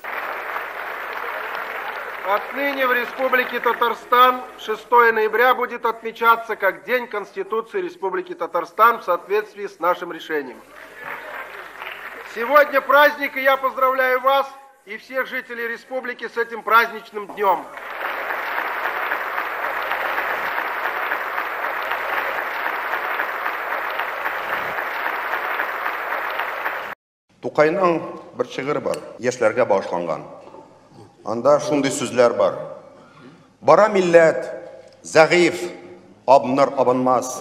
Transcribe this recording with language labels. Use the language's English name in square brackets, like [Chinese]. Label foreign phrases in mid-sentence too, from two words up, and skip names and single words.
[Russian] Отныне в Республике Татарстан 6 ноября будет отмечаться как День Конституции Республики Татарстан в соответствии с нашим решением. Сегодня праздник, и я поздравляю вас и всех жителей республики с этим праздничным днем. [Tatar] Тукайның bir шигырь бар, яшьләргә башланган. Анда шундый сүзләр бар. Бара милләт, зәгыйф, абыныр абынмас.